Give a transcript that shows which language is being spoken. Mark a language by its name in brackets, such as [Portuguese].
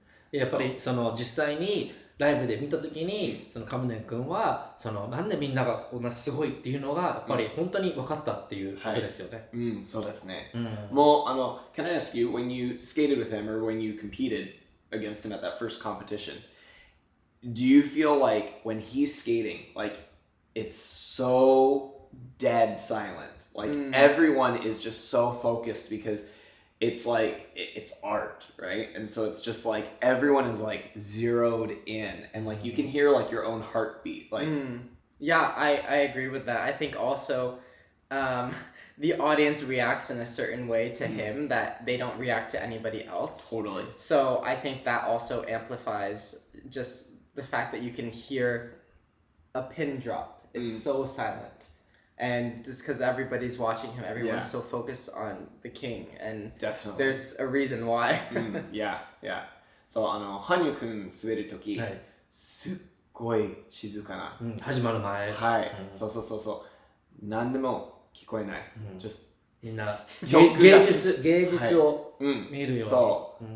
[Japanese] やっぱりその実際にライブで見たときに、そのカムデン君はなんでみんながこんなすごいっていうのがやっぱり本当に分かったっていうことですよね。そうですね。 [English] もうcan I ask you, when you skated with him or when you competed against him at that first competition, do you feel like when he's skating, like it's so dead silent, like everyone is just so focused because it's like it's art, right? And so it's just like everyone is like zeroed in, and like you can hear like your own heartbeat, like yeah, I agree with that. I think also the audience reacts in a certain way to him that they don't react to anybody else. Totally. So I think that also amplifies just the fact that you can hear a pin drop. It's so silent. And just because everybody's watching him, everyone's so focused on the king, and definitely there's a reason why. Yeah. [Japanese] そう羽生くん滑るとき、すっごい静かな、始まる前、そう何でも聞こえない、just みんな芸術を見るように、